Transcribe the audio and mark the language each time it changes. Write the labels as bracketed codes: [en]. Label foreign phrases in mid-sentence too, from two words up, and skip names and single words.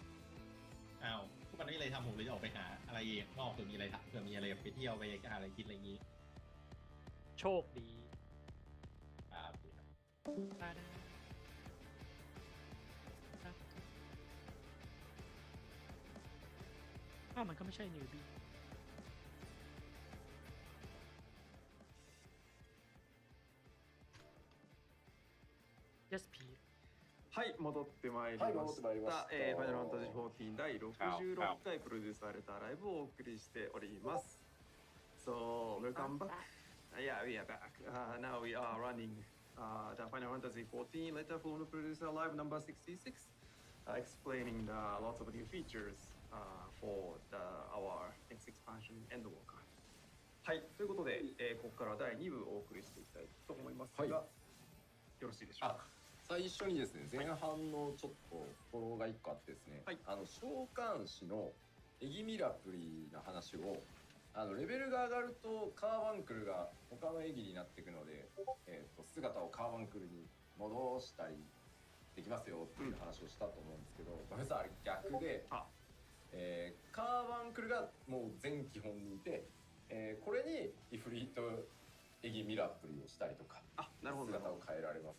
[th] อ้าวพวกมันไม่มีอะไรทำผมเลยจะออกไปหาอะไรข้างนอกเผื่อมีอะไรทำเผื่อมีอะไรไปเที่ยวไปหาอะไรกินอะไรอย่างงี้ โชคดี ครับ มันก็ไม่ใช่นิวบี้ yes P [ja] はい戻ってまいりました、ファイナルファンタジー14第66回プロデュースされたライブをお送りしております。 [en] So welcome back. Yeah, we are back. Now we are running the Final Fantasy 14 Letter from the Producer Live number 66, explaining lots of new features for our next expansion Endwalker. [ja] はい、ということで、ここから第2部をお送りしていきたいと思いますが、よろしいでしょうか。最初にですね、前半のちょっとフォローが1個あってですね、召喚師のエギミラプリの話をレベルが上がるとカーバンクルが他のエギになっていくので、姿をカーバンクルに戻したりできますよっていう話をしたと思うんですけど、ごめんなさい、あれ逆で、カーバンクルがもう全基本にいて、これにイフリートエギミラプリをしたりとか、姿を変えられます。